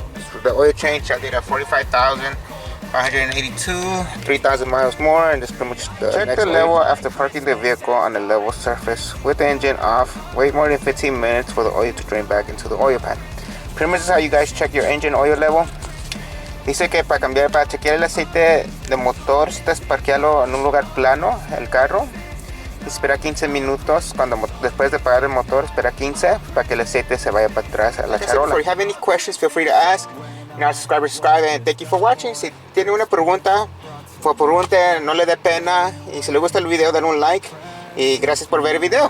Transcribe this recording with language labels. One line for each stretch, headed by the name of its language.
English: For the oil change, I did a 45,582, 3,000 miles more, and this pretty much the check the level after parking the vehicle on a level surface with the engine off. Wait more than 15 minutes for the oil to drain back into the oil pan. Pretty much is how you guys check your engine oil level.
Spanish: Dice que para chequear el aceite de motor, necesitas parquearlo en un lugar plano, el carro. Espera 15 minutos, después de apagar el motor, espera 15 para que el aceite se vaya para atrás a la charola.
English: If you have any questions, feel free to ask. Now subscribe, and thank you for watching.
Spanish: Si tiene una pregunta, no le dé pena. Y si le gusta el video, dale un like. Y gracias por ver el video.